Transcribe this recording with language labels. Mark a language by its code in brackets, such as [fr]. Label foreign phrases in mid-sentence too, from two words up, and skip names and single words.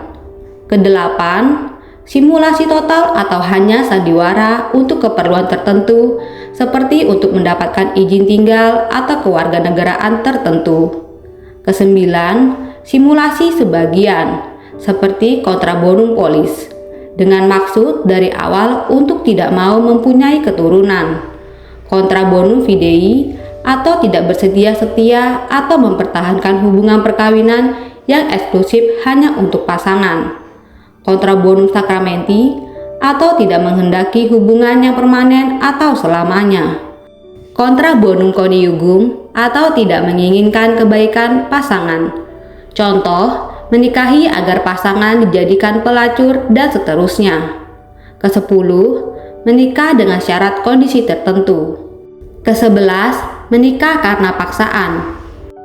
[id] Kedelapan, simulasi total atau hanya sandiwara untuk keperluan tertentu seperti untuk mendapatkan izin tinggal atau kewarganegaraan tertentu. Kesembilan, simulasi sebagian seperti [la] contra bonum polis [id] dengan maksud dari awal untuk tidak mau mempunyai keturunan. [la] Contra bonum fidei atau tidak bersedia setia atau mempertahankan hubungan perkawinan yang eksklusif hanya untuk pasangan. Contra bonum sacramenti atau tidak menghendaki hubungan yang permanen atau selamanya. Contra bonum coniugum atau tidak menginginkan kebaikan pasangan. [id] Contoh, menikahi agar pasangan dijadikan pelacur dan seterusnya. Kesepuluh, menikah dengan syarat kondisi tertentu. Ke-11, menikah karena paksaan.